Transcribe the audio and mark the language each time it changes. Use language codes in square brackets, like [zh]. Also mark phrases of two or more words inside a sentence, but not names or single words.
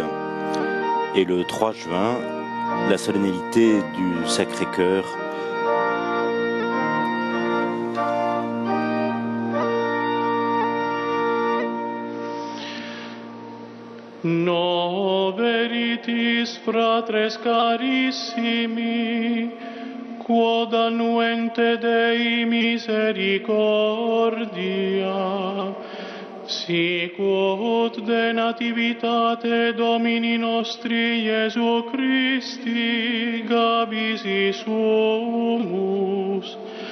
[fr] Et le 3 juin, la solennité du Sacré-Cœur. [la] No veritis, fratres carissimi, quod annuente Dei misericordia, sicut de nativitate Domini nostri Iesu Christi gabisi sumus,